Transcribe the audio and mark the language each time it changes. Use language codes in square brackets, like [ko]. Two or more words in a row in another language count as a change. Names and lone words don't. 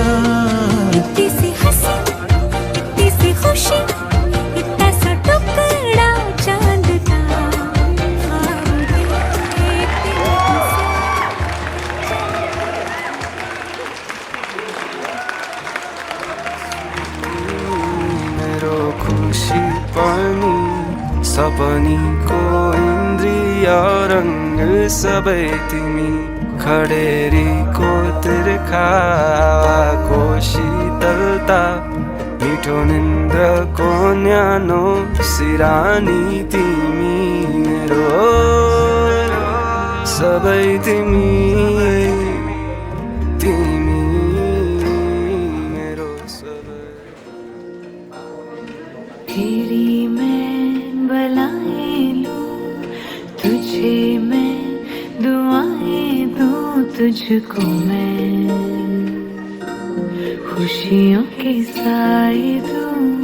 [hi] इतनी सी हंसी इतनी सी खुशी इतना सा टुकड़ा चांद का [ne] खुशी पानी सपनीको इन्द्रिय रंग सबै तिमी खडेरीको तिर्खा को शीतलता मिठो निन्द्रको न्यानो सिरानी तिमी मेरो सबै तिमी तिमी मेरो सबै [hi] तेरी मैं बलाएं लूं तुझे मैं दुआएं दूं तुझको मैं खुशियों के साए दूं